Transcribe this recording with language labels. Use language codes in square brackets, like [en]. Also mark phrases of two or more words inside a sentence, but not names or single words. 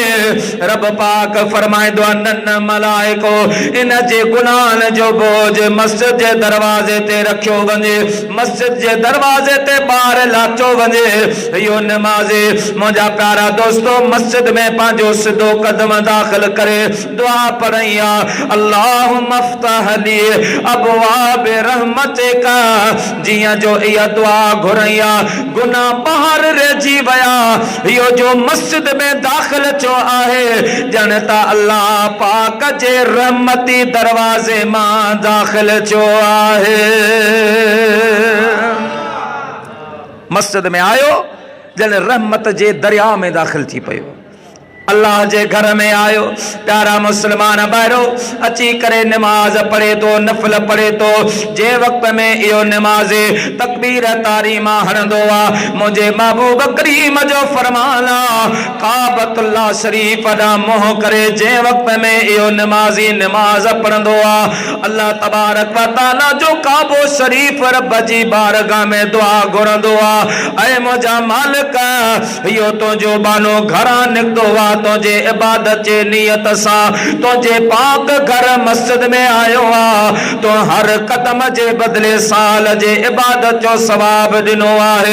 [sd] रब पाक फरमाइंदो आहे, न मलाइको, इन जे गुनाहन जो बोझ मस्जिद जे दरवाजे ते रखियो वञे, मस्जिद जे दरवाजे ते ॿार लाचो वञे। इहो निमाज़ी मुंहिंजा प्यारा दोस्तो मस्जिद में पंहिंजो सिधो कदम दाख़िल करे दुआ पढ़ई आहे, [ar] اللهم افتح لي أبواب رحمتك. [sd] जीअं जो इहा दुआ घुरई आहे, गुनाह ॿाहिरि रहिजी विया, इहो जो मस्जिद में दाख़िल थियो आहे, ॼण त अल्लाह पाक जे रहमती दरवाज़े मां दाख़िल थियो आहे। मस्जिद में आयो ॼण रहमत जे दरिया में दाख़िल थी पियो। अल्लाह जे घर में आयो। प्यारा मुसलमान भाइरो, अची करे नमाज पढ़े तो, नफल पढ़े तो, जे वक्त में इहो नमाज़ी तकबीर तारीमा हणंदो आहे, मुंहिंजे महबूब करीम जो फरमान आहे, काबतुल्लाह शरीफ ॾांहुं मुंहुं करे जे वक्त में इहो नमाज़ी नमाज पढ़ंदो आहे, [ar] الله تبارك و تعالى [sd] जो काबो शरीफ रब जी बारगाह में दुआ घुरंदो आहे, ऐ मुंहिंजा मालिक, इहो तुंहिंजो बानो घरां निकितो आहे, तुझे इबादत जे नियत सां तुझे पाक घर मस्जिद में आयो आ, तो हर कदम जे बदले साल जे इबादत जो सवाब दिनो आहे।